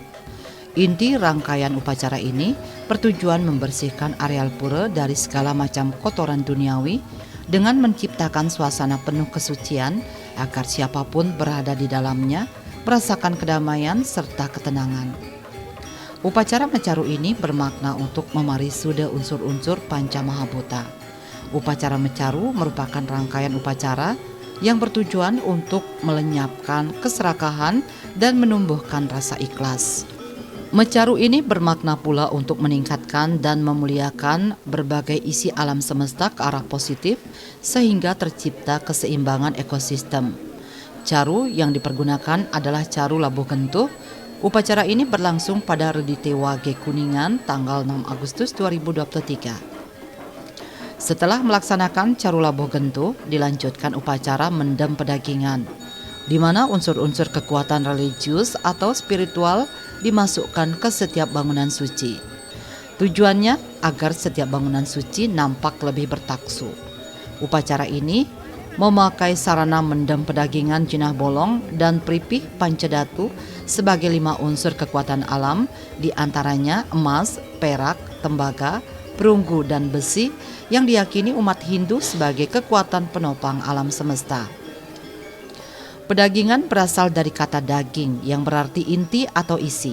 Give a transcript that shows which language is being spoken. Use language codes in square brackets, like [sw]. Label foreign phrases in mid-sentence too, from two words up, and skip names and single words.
[id] Inti rangkaian upacara ini bertujuan membersihkan areal pura dari segala macam kotoran duniawi dengan menciptakan suasana penuh kesucian agar siapapun berada di dalamnya merasakan kedamaian serta ketenangan. Upacara mecaru ini bermakna untuk memarisuda unsur-unsur panca mahabhuta. Upacara mecaru merupakan rangkaian upacara yang bertujuan untuk melenyapkan keserakahan dan menumbuhkan rasa ikhlas. Mecaru ini bermakna pula untuk meningkatkan dan memuliakan berbagai isi alam semesta ke arah positif sehingga tercipta keseimbangan ekosistem. Caru yang dipergunakan adalah caru labuh gentuh. Upacara ini berlangsung pada Redite Wage Kuningan tanggal 6 Agustus 2023. Setelah melaksanakan caru labuh gentuh, dilanjutkan upacara mendem pedagingan, di mana unsur-unsur kekuatan religius atau spiritual dimasukkan ke setiap bangunan suci. Tujuannya agar setiap bangunan suci nampak lebih bertaksu. Upacara ini memakai sarana mendem pedagingan jinah bolong dan pripih pancadatu sebagai 5 unsur kekuatan alam, diantaranya emas, perak, tembaga, perunggu, dan besi yang diyakini umat Hindu sebagai kekuatan penopang alam semesta. Pedagingan berasal dari kata daging yang berarti inti atau isi.